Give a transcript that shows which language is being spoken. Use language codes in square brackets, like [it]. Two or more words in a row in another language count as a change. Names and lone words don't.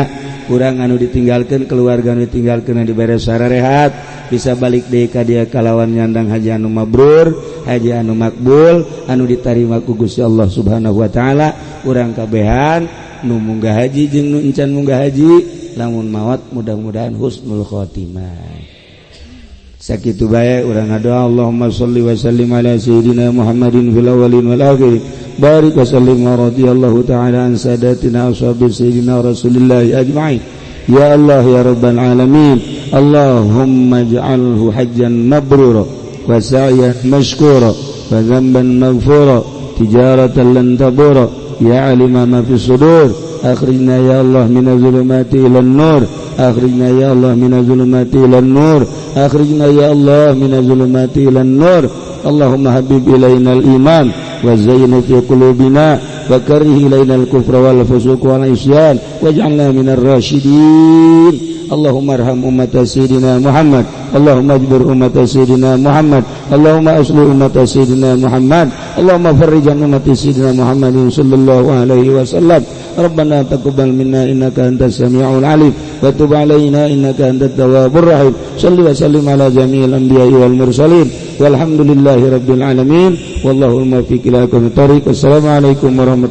[su] Urang anu ditinggalkeun keluarga anu ditinggalkeun diberi sararehat, bisa balik deui ka dieu kalawan nyandang haji anu mabrur, haji anu makbul, anu ditarima ku Gusti Allah [ar] سبحانه وتعالى. [su] Urang kabehan nu munggah haji jeung nu encan munggah haji, lamun maot mudah-mudahan [ar] حسن الخاتمة. [su] Sakitu bae urang doa [ar] اللهم صل وسلم على سيدنا محمد في الأولين والآخرين بارك وسلم ورضي الله تعالى عن ساداتنا أصحاب سيدنا رسول الله أجمعين يا الله يا رب العالمين اللهم اجعله حجا مبرورا وسعيا مشكورا وذنبا مغفورا تجارة لن تبور يا عالم ما في الصدور أخرجنا يا الله من الظلمات إلى النور أخرجنا يا الله من الظلمات إلى nur akhrijna ya Allah minaz zulumati ilan النور أخرجنا يا الله من الظلمات إلى النور اللهم حبب إلينا الإيمان وزينه في قلوبنا وكره إلينا الكفر والفسوق والعصيان واجعلنا من الراشدين اللهم ارحم أمة سيدنا محمد اللهم اجبر أمة سيدنا محمد اللهم أصلح أمة سيدنا محمد اللهم فرج عن أمة سيدنا محمد صلى الله عليه وسلم ربنا تقبل منا إنك أنت السميع العليم وتب علينا إنك أنت التواب الرحيم صل وسلم على جميع الأنبياء والمرسلين والحمد لله رب العالمين والله الموفق إلى أقوم الطريق.